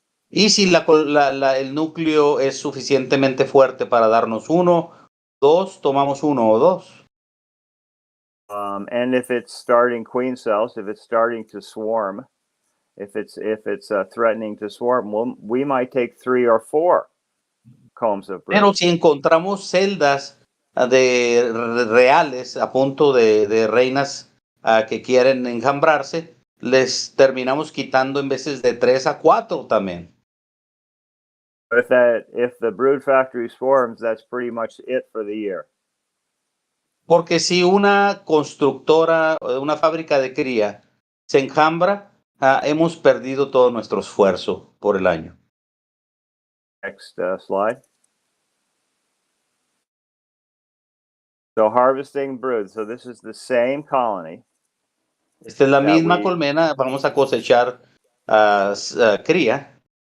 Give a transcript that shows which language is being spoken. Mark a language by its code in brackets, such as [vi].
[es] Y si el núcleo es suficientemente fuerte para darnos 1, 2, tomamos 1 o 2. [en] And if it's starting queen cells, if it's starting to swarm, if it's threatening to swarm, we might take 3 or 4 combs of brood. [es] Pero si encontramos celdas de reales a punto de reinas que quieren enjambrarse, les terminamos quitando en veces de 3 a 4 también. [en] If the brood factory swarms, that's pretty much it for the year. [es] Porque si una constructora, una fábrica de cría se enjambra, hemos perdido todo nuestro esfuerzo por el año. [en] Next slide. So harvesting brood. So this is the same colony. [es] Esta es la misma colmena, vamos a cosechar cría.